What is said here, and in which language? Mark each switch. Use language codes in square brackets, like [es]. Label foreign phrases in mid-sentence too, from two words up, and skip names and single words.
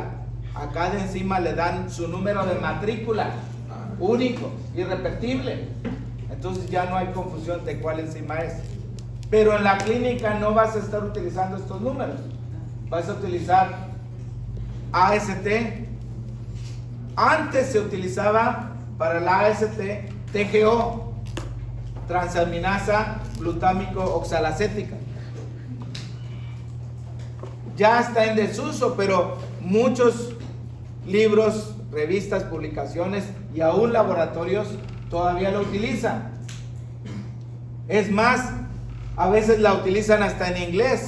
[es] A cada enzima le dan su número de matrícula, único, irrepetible. Entonces ya no hay confusión de cuál enzima es. Pero en la clínica no vas a estar utilizando estos números. Vas a utilizar AST. Antes se utilizaba para la AST TGO, transaminasa glutámico oxalacética. Ya está en desuso, pero muchos libros, revistas, publicaciones y aún laboratorios todavía lo utilizan. Es más, a veces la utilizan hasta en inglés.